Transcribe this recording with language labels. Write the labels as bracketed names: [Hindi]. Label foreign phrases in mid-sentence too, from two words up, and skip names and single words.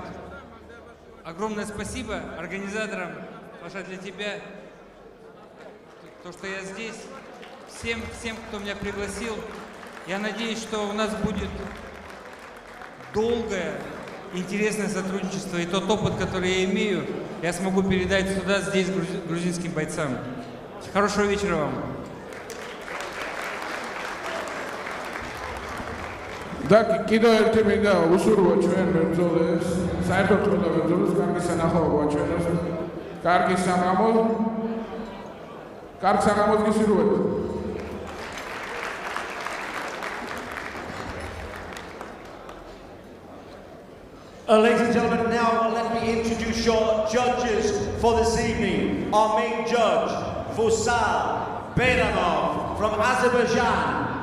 [Russian] Огромное спасибо организаторам, Паша, для тебя, то, что я здесь, всем, кто меня пригласил. Я надеюсь, что у нас будет долгое, интересное сотрудничество, и тот опыт, который я имею, я смогу передать сюда, здесь, грузинским бойцам. Хорошего вечера вам. [Georgian] და კიდევ ერთი მინდა უსურვო ჩვენ მებრძოლებს, საერთოდ ყველა მებრძოლებს კარგი სანახაობა გვაჩვენოს. კარგი საღამო. კარგ საღამოს გისურვებთ. [English] Ladies and gentlemen, now let me introduce your judges for this evening. Our main judge, Petrov from Azerbaijan.